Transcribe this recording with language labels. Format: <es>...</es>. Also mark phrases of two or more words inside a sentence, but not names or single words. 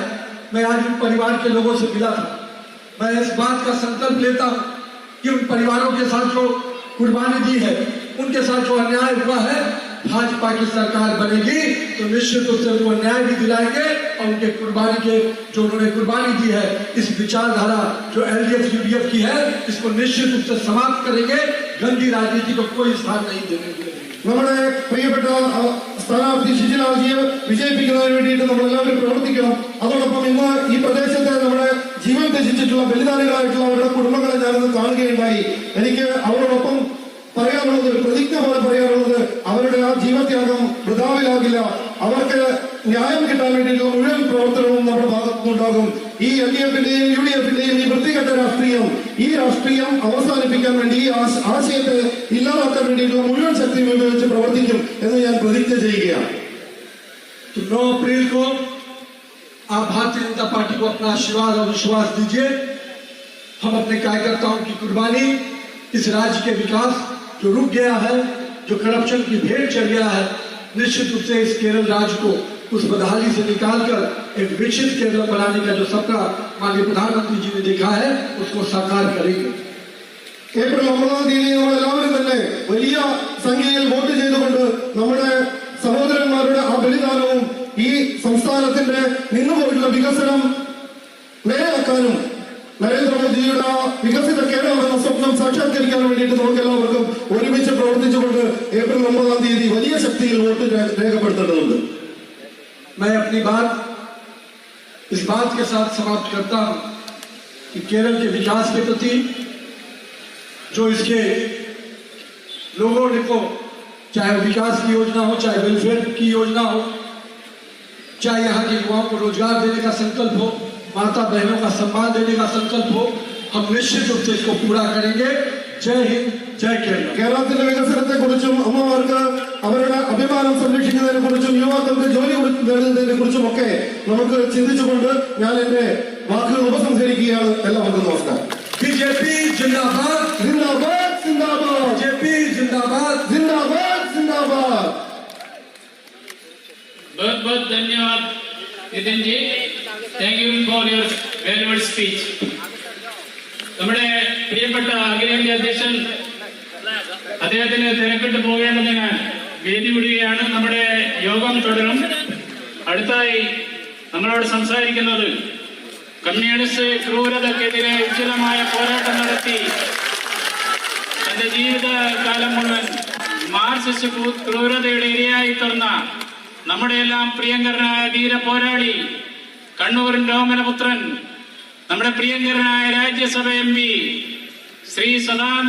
<hi>मैं आज उन परिवार के लोगों से मिला था. मैं इस बात का संकल्प लेता हूँ कि उन परिवारों के साथ जो कुर्बानी दी है, उनके साथ जो अन्याय हुआ है, भाजपा की सरकार बनेगी तो निश्चित रूप से उनको न्याय भी दिलाएंगे और उनके कुर्बानी के जो उन्होंने कुर्बानी दी है, इस विचारधारा जो LDF UDF की है, इसको निश्चित रूप से समाप्त करेंगे. गंदी राजनीति को कोई स्थान नहीं देने देंगे.</hi> <ml>നമ്മുടെ പ്രിയപ്പെട്ട സ്ഥാനാർത്ഥി ശിശിലാജിയെ വിജയിപ്പിക്കുന്നതിന് വേണ്ടിയിട്ട് നമ്മൾ എല്ലാവരും പ്രവർത്തിക്കണം. അതോടൊപ്പം ഇന്ന് ഈ പ്രദേശത്തെ നമ്മുടെ ജീവൻ ത്യജിച്ചിട്ടുള്ള ബലിദാനികളായിട്ടുള്ള അവരുടെ കുടുംബങ്ങളെ ഞാനിന്ന് കാണുകയുണ്ടായി. എനിക്ക് അവരോടൊപ്പം പറയാനുള്ളത്, പ്രതിജ്ഞ പോലെ പറയാനുള്ളത്, അവരുടെ ആ ജീവത്യാഗം വൃഥാവിലാകില്ല. അവർക്ക് ന്യായം കിട്ടാൻ വേണ്ടിയിട്ടുള്ള മുഴുവൻ പ്രവർത്തനവും നമ്മുടെ ഭാഗത്തുനിന്നുണ്ടാകും. ഈ LDFന്റെയും UDFന്റെയും ഈ വൃത്തികെട്ട രാഷ്ട്രീയം, ഈ രാഷ്ട്രീയം അവസാനിപ്പിക്കാൻ വേണ്ടി, ഈ ആശയത്തെ ഇല്ലാതാക്കാൻ വേണ്ടിയിട്ടുള്ള മുഴുവൻ ശക്തിയും ഉപയോഗിച്ച് പ്രവർത്തിക്കും എന്ന് ഞാൻ പ്രതിജ്ഞ ചെയ്യുകയാണ്.</ml> <hi>9 अप्रैल को आप भारतीय जनता पार्टी को अपना आशीर्वाद और विश्वास दीजिए. हम अपने कार्यकर्ताओं की कुर्बानी, इस राज्य के विकास जो रुक गया है, जो करप्शन की भेंट चढ़ गया है, निश्चित रूप से इस केरल राज्य को उस बदहाली से निकालकर एक विकसित केरल बनाने का जो सपना माननीय प्रधानमंत्री जी ने देखा है, उसको साकार करेंगे.</hi> <ml>ഏപ്രിൽ 9-ാം തീയതി നമ്മളെല്ലാവരും തന്നെ വലിയ സംഖ്യയിൽ വോട്ട് ചെയ്തുകൊണ്ട് നമ്മുടെ സഹോദരന്മാരുടെ ആ ബലിദാനവും ഈ സംസ്ഥാനത്തിന്റെ നിന്നുപോയിട്ടുള്ള വികസനം നേരെയാക്കാനും നരേന്ദ്രമോദിയുടെ ആ വികസിത കേരളം എന്ന സ്വപ്നം സാക്ഷാത്കരിക്കാൻ വേണ്ടിയിട്ട് നമുക്ക് എല്ലാവർക്കും ഒരുമിച്ച് പ്രവർത്തിച്ചുകൊണ്ട് ഏപ്രിൽ 9-ാം തീയതി വലിയ ശക്തിയിൽ വോട്ട് രേഖപ്പെടുത്തേണ്ടതുണ്ട്.</ml> <hi>मैं अपनी बात इस बात के साथ समाप्त करता हूं कि केरल के विकास के प्रति जो इसके लोगों को, चाहे विकास की योजना हो, चाहे वेलफेयर की योजना हो, चाहे यहाँ के युवाओं को रोजगार देने का संकल्प हो, माता बहनों का सम्मान देने का संकल्प हो, हम निश्चित रूप से इसको पूरा करेंगे. जय हिंद, जय केरल.</hi> <ml>കേരളത്തിന്റെ വികസനത്തെ കുറിച്ചും അമ്മമാർക്ക് അവരുടെ അഭിമാനം സംരക്ഷിക്കുന്നതിനെ കുറിച്ചും യുവാക്കൾക്ക് ജോലി നേടുന്നതിനെ കുറിച്ചും ഒക്കെ നമുക്ക് ചിന്തിച്ചുകൊണ്ട് ഞാൻ എന്റെ വാക്കുകൾ ഉപസംഹരിക്കുകയാണ്. എല്ലാവർക്കും നമസ്കാരം.</ml> <hi>BJP जिंदाबाद, जिंदाबाद जिंदाबाद. BJP जिंदाबाद, जिंदाबाद जिंदाबाद. बहुत बहुत धन्यवाद नितिन जी.</hi> <en>Thank you for your valuable speech.</en> <ml>നമ്മുടെ പ്രിയപ്പെട്ട അഖിലേന്ത്യാ അധ്യക്ഷൻ അദ്ദേഹത്തിന് തിരക്കിട്ട് പോകേണ്ടത് ഞാൻ വേദി വിടുകയാണ്. നമ്മുടെ യോഗം തുടരും. അടുത്തായി നമ്മളോട് സംസാരിക്കുന്നത് കമ്മ്യൂണിസ്റ്റ് ക്രൂരതക്കെതിരെ ഉജ്ജ്വലമായ പോരാട്ടം നടത്തി തന്റെ ജീവിതകാലം മുഴുവൻ മാർക്സിസ്റ്റ് ക്രൂരതയുടെ ഇരയായി തീർന്ന നമ്മുടെ എല്ലാം പ്രിയങ്കരനായ ധീര പോരാളി, കണ്ണൂരിന്റെ ഓമനപുത്രൻ, നമ്മുടെ പ്രിയങ്കരനായ രാജ്യസഭ MP ശ്രീ സദാനന്ദ</ml>